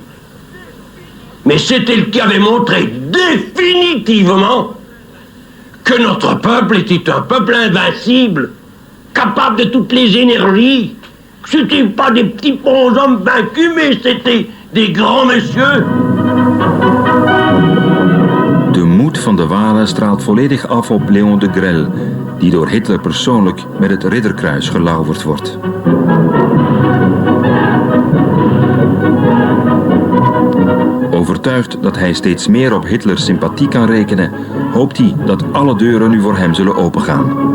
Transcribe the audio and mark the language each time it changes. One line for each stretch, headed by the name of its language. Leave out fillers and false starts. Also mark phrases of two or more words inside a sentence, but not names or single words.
French: Mais c'est elle qui avait montré définitivement que notre peuple était un peuple invincible, capable de toutes les énergies. C'était pas des petits bons hommes vaincus, mais c'était des grands messieurs.
Dutch: De moed van de Walen straalt volledig af op Léon de Grelle, die door Hitler persoonlijk met het Ridderkruis gelauwerd wordt. Overtuigd dat hij steeds meer op Hitlers sympathie kan rekenen, hoopt hij dat alle deuren nu voor hem zullen opengaan.